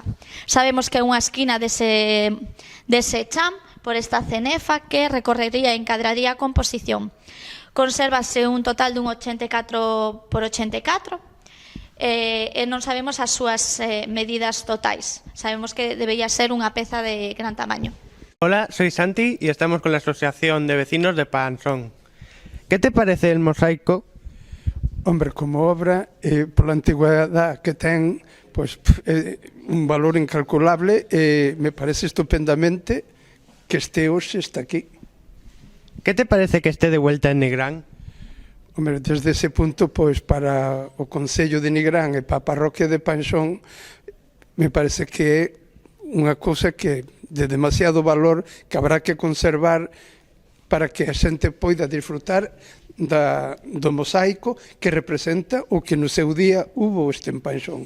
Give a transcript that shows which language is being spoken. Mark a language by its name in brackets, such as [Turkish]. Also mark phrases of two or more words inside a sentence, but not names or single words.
[Galician] Sabemos que é unha esquina dese cham por esta cenefa que recorrería e encadraría a composición. Consérvase un total dun 84 por 84, e non sabemos as súas medidas totais. Sabemos que debería ser unha peza de gran tamaño. [Spanish] Hola, soy Santi y estamos con la Asociación de Vecinos de Panxón. ¿Qué te parece el mosaico? [Galician] Hombre, como obra, pola antigüedad que ten, pues, un valor incalculable, [Spanish] me parece estupendamente [Galician] que este hoxe está aquí. [Spanish] ¿Qué te parece que esté de vuelta en Nigrán? Hombre, desde ese punto, [Galician] pois, para o Concello de Nigrán e para a parroquia de Panxón, [Spanish] me parece [Galician] que é unha cousa que de demasiado valor que habrá que conservar para que a xente poida disfrutar do mosaico que representa o que no seu día hubo este en Panxón.